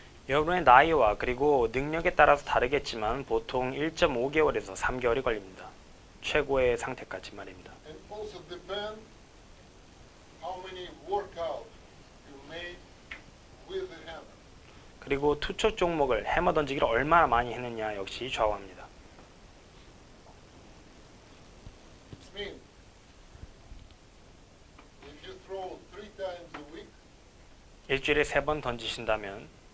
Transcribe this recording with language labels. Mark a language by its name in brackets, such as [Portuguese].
[Korean] 여러분의 나이와 그리고 능력에 따라서 다르겠지만 보통 1.5개월에서 3개월이 걸립니다. 최고의 상태까지 말입니다. [English] And also depend how many workouts you made with the hammer. [Korean] 그리고 투척 종목을 해머 던지기를 얼마나 많이 했느냐 역시 좌우합니다. [English] It means if you throw 3 times a week, [Korean] 일주일에 3번 던지신다면